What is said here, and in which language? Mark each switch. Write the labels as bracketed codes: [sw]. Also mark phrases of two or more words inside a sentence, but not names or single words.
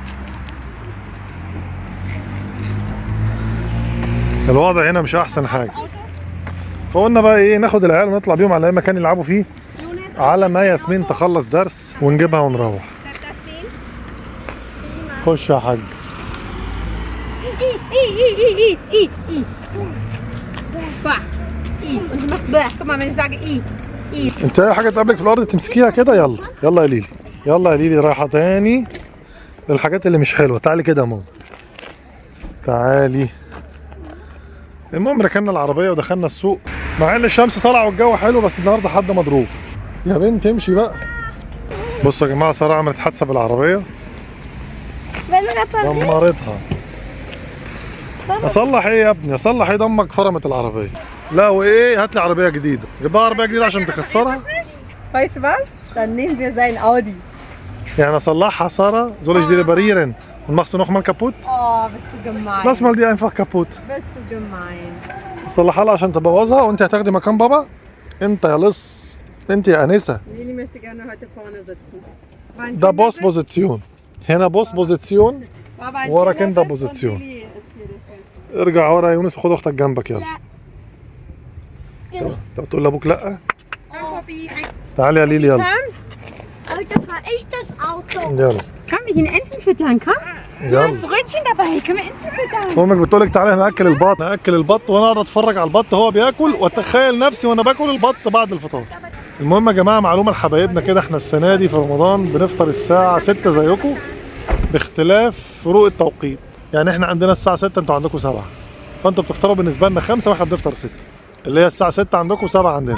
[ar] الوضع هنا مش أحسن حاجة، فقلنا بقى إيه ناخد العيال ونطلع بيهم على أي مكان يلعبوا فيه على ما ياسمين تخلص درس ونجيبها ونروح. خش يا حاج. [de] Und sie macht bäh. Guck mal, wenn ich sage [ar] انت اي حاجه تقابلك في الارض تمسكيها كده. يلا يلا يا ليلي، يلا يا ليلي رايحه تاني للحاجات اللي مش حلوه. تعالي كده يا ماما، تعالي. المهم ركننا العربيه ودخلنا السوق، مع ان الشمس طالعه والجو حلو، بس النهارده حد مضروب. يا بنت امشي بقى. بصوا يا جماعه ساره عملت حادثه بالعربيه، دمرتها. اصلح ايه يا ابني؟ اصلح ايه؟ دمك فرمت العربيه. لا وايه؟ هات لي عربيه جديده. جيبها عربيه جديده عشان تكسرها. [de] Weißt du was? Dann nehmen wir sein Audi. [ar] يعني اصلحها ساره؟ [de] soll ich die reparieren und machst du noch mal kaputt? Oh, bist du gemein. lass mal die einfach kaputt. Bist du gemein. [ar] صلحها لها عشان تبوظها، وانت هتاخدي مكان بابا. انت يا لص، انت يا انسه. [de] Lili möchte gerne heute vorne sitzen. [ar] ده [en] boss position, [ar] هنا [en] boss position, [ar] وراك انت بوزيسيون. ارجع ورا يا يونس وخد اختك جنبك. يلا. انت بتقول لابوك لا؟ تعالي يا ليلي يلا. [de] Das war ich das Auto. [ar] يلا. [de] Komm, wir gehen Enten füttern, komm. [ar] يلا. [de] Brötchen dabei, können wir Enten füttern. [ar] امك بتقولك تعالي ناكل البط، ناكل البط وانا اقعد اتفرج على البط وهو بياكل، واتخيل نفسي وانا باكل البط بعد الفطار. المهم يا جماعه معلومه لحبايبنا كده، احنا السنه دي في رمضان بنفطر الساعه 6 زيكم، باختلاف فروق التوقيت. يعني احنا عندنا الساعه 6 انتوا عندكم 7، فانتوا بتفطروا بالنسبه لنا 5 واحنا بنفطر 6، اللي هي الساعه 6 عندكم 7 عندنا.